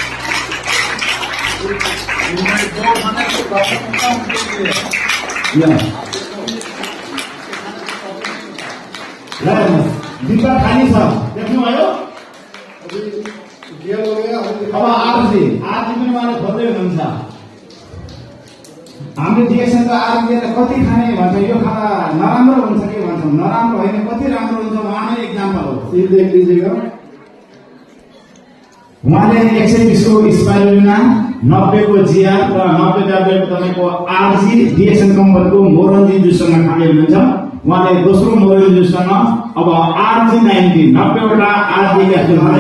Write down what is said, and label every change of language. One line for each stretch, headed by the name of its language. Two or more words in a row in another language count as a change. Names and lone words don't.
Nepali: डिब्बा खाली छ, देख्नुभयो? अब आरजी पनि उहाँले खोज्दै हुनुहुन्छ। हामीले डिएक्सनको आरजीलाई कति खाने भन्छ, यो खाना नराम्रो हुन्छ कि भन्छौँ, नराम्रो होइन कति राम्रो हुन्छ उहाँले एक्जाम्पल हो।
Hindi: ये देख लीजिएगा,
Nepali: उहाँले 120 को स्पाइरुलिना, 90 को जिया र 90 ट्याब्लेट तपाईँको आरजी डिएक्सन कम्पनीको मोरन्जी जुससँग खाने हुनुहुन्छ। उहाँले दोस्रो मोरन्जी जुससँग अब आरजी 90 वटा आरजी क्याप्सुल खाने